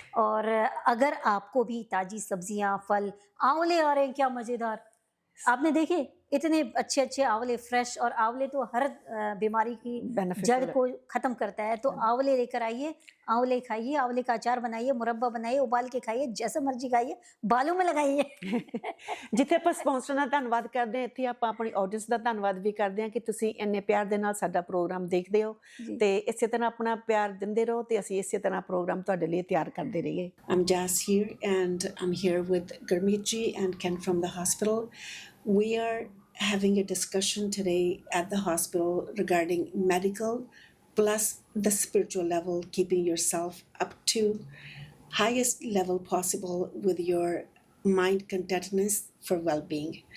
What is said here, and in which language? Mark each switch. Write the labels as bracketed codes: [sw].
[hi] और अगर आपको भी ताजी सब्जियां, फल, आंवले आ रहे हैं क्या मज़ेदार, आपने देखे इतने अच्छे आंवले फ्रेश, और आंवले तो हर बीमारी की जड़ [en] beneficial [hi] को खत्म करता है। तो आंवले लेकर आइए, आंवले खाइए, आंवले का अचार बनाइए, मुरब्बा बनाइए, उबाल के खाइए, जैसे मर्जी खाइए, बालों में लगाइए। [pa] ਜਿੱਥੇ ਆਪਾਂ ਸਪਾਂਸਰ ਦਾ ਧੰਨਵਾਦ ਕਰਦੇ ਹਾਂ, ਇੱਥੇ ਆਪਾਂ ਆਪਣੀ ਆਡੀਅנס ਦਾ ਧੰਨਵਾਦ ਵੀ ਕਰਦੇ ਹਾਂ ਕਿ ਤੁਸੀਂ ਇੰਨੇ ਪਿਆਰ ਦੇ ਨਾਲ ਸਾਡਾ ਪ੍ਰੋਗਰਾਮ ਦੇਖਦੇ ਹੋ ਜੀ। ਤੇ ਇਸੇ ਤਰ੍ਹਾਂ ਆਪਣਾ ਪਿਆਰ ਦਿੰਦੇ ਰਹੋ ਤੇ ਅਸੀਂ ਇਸੇ ਤਰ੍ਹਾਂ ਪ੍ਰੋਗਰਾਮ ਤੁਹਾਡੇ ਲਈ ਤਿਆਰ ਕਰਦੇ ਰਹੀਏ। [en] I'm Jazz here and I'm here with Gurmeet ji and Ken from the hospital. We are having a discussion today at the hospital regarding medical plus the spiritual level, keeping yourself up to highest level possible with your mind contentedness for well-being.